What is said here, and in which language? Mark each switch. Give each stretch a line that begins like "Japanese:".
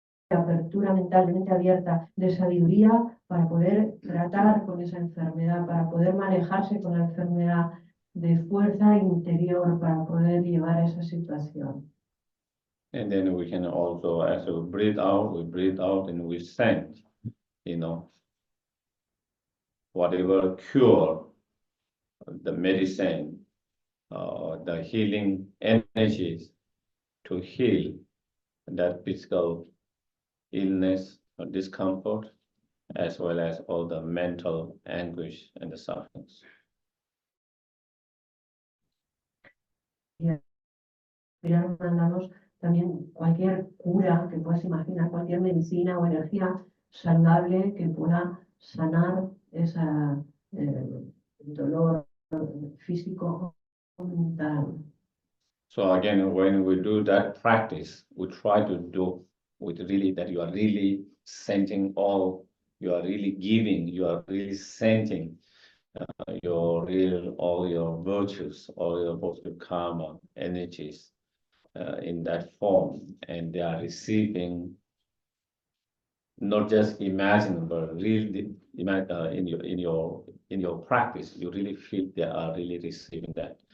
Spanish: apertura mental, de mente abierta, de sabiduría para poder tratar con esa enfermedad, para poder manejarse con la enfermedad, de fuerza interior para poder llevar esa situación.
English: And then we can also, as we breathe out and we send, whatever cure, the medicine, the healing energies to heal that physical illness or discomfort, as well as all the mental anguish and the sufferings.
Spanish: Mandamos también cualquier cura que puedas imaginar, cualquier medicina o energía saludable que pueda sanar esa dolor físico o mental.
English: So again, when we do that practice, we try to do with really that you are really sending all, you are really giving, you are really sending all your virtues, all your positive karma energies in that form, and they are receiving, not just imagine, but really in your practice, you really feel they are really receiving that.